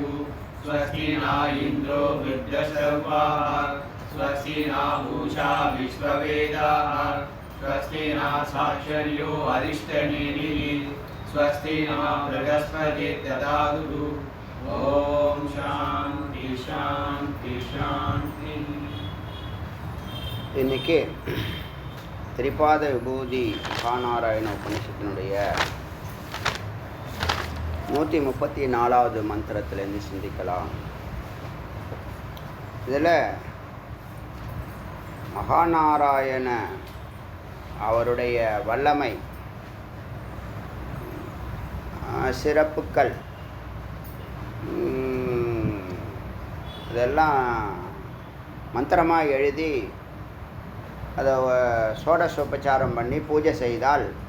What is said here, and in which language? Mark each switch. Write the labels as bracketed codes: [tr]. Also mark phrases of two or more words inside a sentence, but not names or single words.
[sa] स्वस्ति न इन्द्रो वृद्धश्रवाः स्वस्ति न पूषा विश्ववेदाः स्वस्ति न साक्षर्यो अरिष्टनेमिः स्वस्ति न बृहस्पतिर्दधातु। ओम शांति शांति शांति। [ta] இன்னைக்கு திரிபாத விபூதி மகாநாராயண உபனிஷத்தினுடைய 134வது மந்திரத்திலேருந்து சிந்திக்கலாம். இதில் மகாநாராயண அவருடைய வல்லமை, சிறப்புக்கள் இதெல்லாம் மந்திரமாக எழுதி அதை சோடசோபச்சாரம் பண்ணி பூஜை செய்தால்